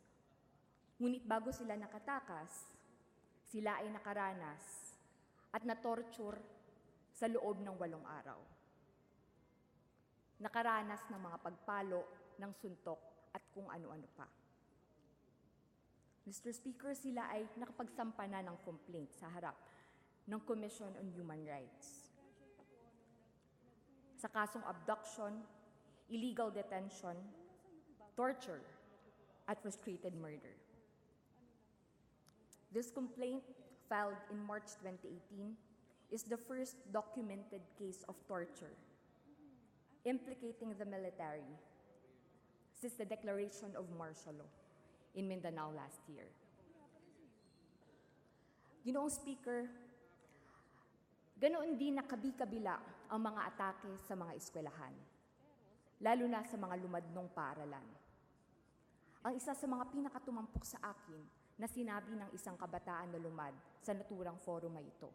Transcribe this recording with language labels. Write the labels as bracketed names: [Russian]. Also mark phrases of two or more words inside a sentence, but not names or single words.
[Filipino] Ngunit bago sila nakatakas, sila ay nakaranas at na-torture sa loob ng 8 araw. Nakaranas ng mga pagpalo, ng suntok at kung ano-ano pa. [English] Mr. Speaker, [Filipino] sila ay nakapagsampa na ng complaint sa harap ng Commission on Human Rights sa kasong [English] abduction, illegal detention, torture, [Filipino] at [English] frustrated murder. This complaint, filed in March 2018, is the first documented case of torture implicating the military since the declaration of martial law in Mindanao last year. [Filipino] Ginoong Speaker, ganoon din nakabi-kabila ang mga atake sa mga eskwelahan, lalo na sa mga lumadnong paaralan. Ang isa sa mga pinakatumampok sa akin na sinabi ng isang kabataan na lumad sa naturang forum na ito.